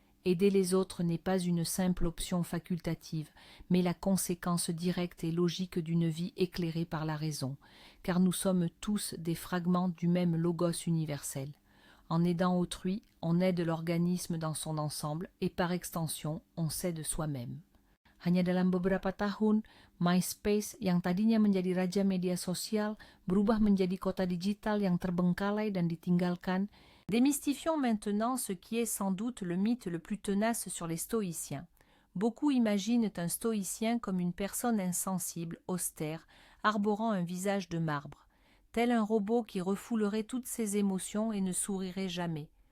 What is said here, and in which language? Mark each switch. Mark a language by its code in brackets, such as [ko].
[fr] Aider les autres n'est pas une simple option facultative, mais la conséquence directe et logique d'une vie éclairée par la raison, car nous sommes tous des fragments du même logos universel. En aidant autrui, on aide l'organisme dans son ensemble et par extension, on s'aide soi-même. [id] Hanya dalam beberapa tahun, MySpace yang tadinya menjadi raja media sosial berubah menjadi kota digital yang terbengkalai dan ditinggalkan. [fr] Démystifions maintenant ce qui est sans doute le mythe le plus tenace sur les stoïciens. Beaucoup imaginent un stoïcien comme une personne insensible, austère, arborant un visage de marbre, tel un robot qui refoulerait toutes ses émotions et ne sourirait jamais.